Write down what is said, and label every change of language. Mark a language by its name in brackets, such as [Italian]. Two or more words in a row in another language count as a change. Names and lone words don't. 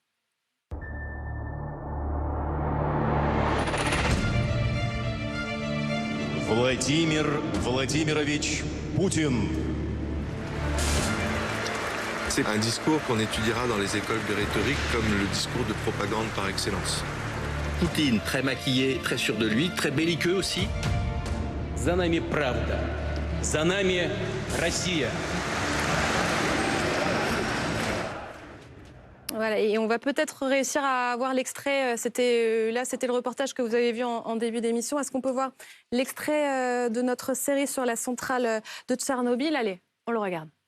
[French] Vladimir Vladimirovich Poutine. C'est un discours qu'on étudiera dans les écoles de rhétorique comme le discours de propagande par excellence. Poutine, très maquillé, très sûr de lui, très belliqueux aussi. [Russian] За нами правда, за нами Россия. [French] Voilà, et on va peut-être réussir à avoir l'extrait. C'était le reportage que vous avez vu en début d'émission. Est-ce qu'on peut voir l'extrait de notre série sur la centrale de Tchernobyl? Allez, on le regarde.